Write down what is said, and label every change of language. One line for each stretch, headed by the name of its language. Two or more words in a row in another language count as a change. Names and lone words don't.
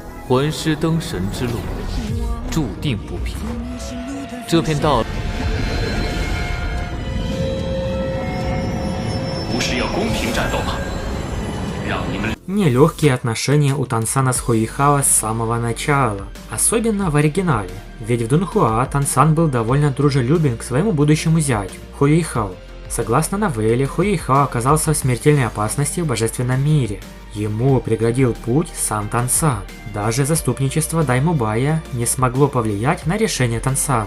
Chinese: 魂师登神之路注定不平。这片道不是要公平战斗吗？让你们
Russian: Нелегкие отношения у Тансана с Хуихао с самого начала, особенно в оригинале, ведь в Дунхуа Тансан был довольно дружелюбен к своему будущему зятю, Хуихао. Согласно новелле, Хуихао оказался в смертельной опасности в божественном мире. Ему преградил путь сам Тансан. Даже заступничество Даймубая не смогло повлиять на решение Тансана.